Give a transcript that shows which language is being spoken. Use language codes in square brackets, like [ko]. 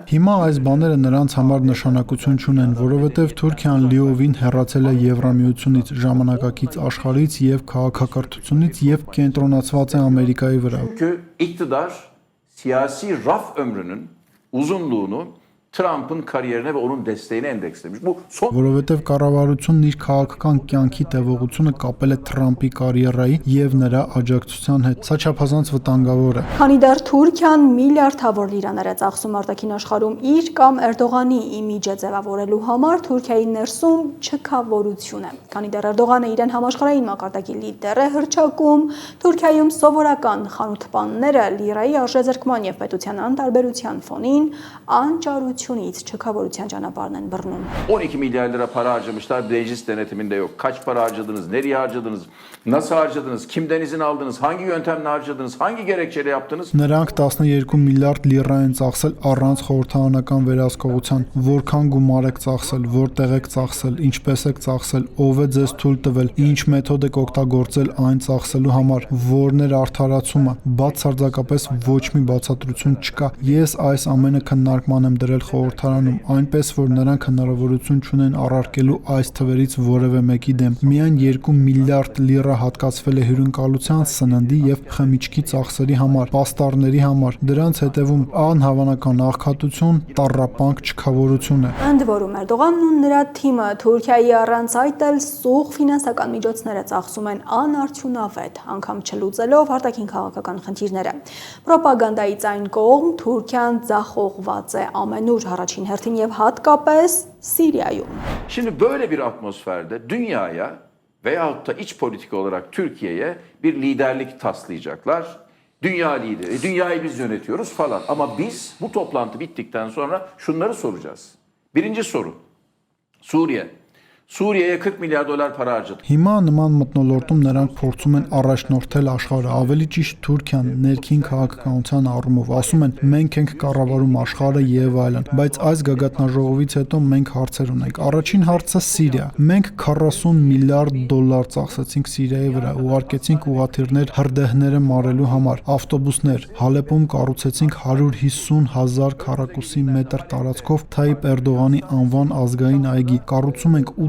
[hy] Հիմա այս բաները նրանց համար նշանակություն չունեն, որովհետև Թուրքիան լիովին հեռացել է Եվրամիությունից, ժամանակակից աշխարհից եւ քաղաքակրթությունից եւ կենտրոնացված է Ամերիկայի վրա։ [tr] Çünkü iktidar siyasi raf ömrünün uzunluğunu Trump'ın kariyerine ve onun desteğine endekslemiş. Bu son [hy] Որովհետև կառավարությունն իր քաղաքական կյանքի տևողությունը կապել է Թրամփի կարիերայի եւ նրա աջակցության հետ։ Սա չափազանց վտանգավոր է։ Քանի դեռ Թուրքիան միլիարդավոր լիրաներ է ծախսում արտաքին աշխարհում իր կամ Էրդողանի իմիջը ձևավորելու համար, Թուրքիայի ներսում չքավորություն է։ Քանի դեռ Էրդողանը իրեն համաշխարհային մակարդակի լիդեր է հռչակում, Թուրքիայում սովորական խանութպանները լիրայի արժեզրկման եւ պետության անտարբերության ֆոնին անճարությունից չքավորության ճանապարհն են բռնում։ [tr] 12 milyar lira para harcamışlar. Meclis denetiminde yok. Kaç para harcadınız? Nereye harcadınız? Nasıl harcadınız? Kimden izin aldınız? Hangi yöntemle harcadınız? Hangi gerekçeyle yaptınız? [hy] Նրանք 12 միլիարդ լիրա են ծախսել առանց խորհրդարանական վերահսկողության։ Որքան գումար եք ծախսել, որտեղ եք ծախսել, ինչպես եք ծախսել, ով է ձեզ թույլ տվել, ինչ մեթոդ եք օգտագործել այն ծախսելու համար, որն էր արդարացումը։ Բացարձակապես ոչ մի բացատրություն չկա։ Ես այս ամենը քննարկման եմ դրել խորհրդարանում, այնպես որ նրանք հնարավորություն չունեն առարկելու այս թվերից որևէ մեկի դեմ։ Միայն 2 միլիարդ լիրա հատկացվել է հյուրընկալության, սննդի եւ խմիչքի ծախսերի համար, պաստառների համար։ Դրանց հետևում անհավանական աղքատություն, տառապանք, չքավորություն է։ Ընդ որում Էրդողանն ու նրա թիմը Թուրքիայի առանց այդ էլ սուղ ֆինանսական միջոցները ծախսում են անարդյունավետ, անգամ չլուծելով արտաքին քաղաքական խնդիրները։ Պրոպագանդայից այն կողմ Թուրքիան ձախողված է ամենուր, առաջին հերթին եւ հատկապես Սիրիայում։ [tr] Şimdi böyle bir atmosferde dünyaya veyahut da iç politika olarak Türkiye'ye bir liderlik taslayacaklar. Dünya lideri, dünyayı biz yönetiyoruz falan. Ama biz bu toplantı bittikten sonra şunları soracağız. Birinci soru, Suriye. Suriye'ye 40 milyar dolar para harcadık. [hy] Հիմա նման մթնոլորտում նրանք փորձում են առաջնորդել աշխարհը, ավելի ճիշտ Թուրքիան ներքին քաղաքականության առումով ասում են մենք ենք կառավարում աշխարհը եւ այլն, բայց այս գագաթնաժողովից հետո մենք հարցեր ունենք։ Առաջին հարցը Սիրիա։ Մենք 40 միլիարդ դոլար ծախսեցինք Սիրիայի վրա, ուղարկեցինք ուղաթիռներ հրդեհները մարելու համար, ավտոբուսներ, Հալեպում կառուցեցինք 150,000 քառակուսի մետր տարածքով Թայիպ Էրդողանի անվան ազգային այգի, կառուցում ենք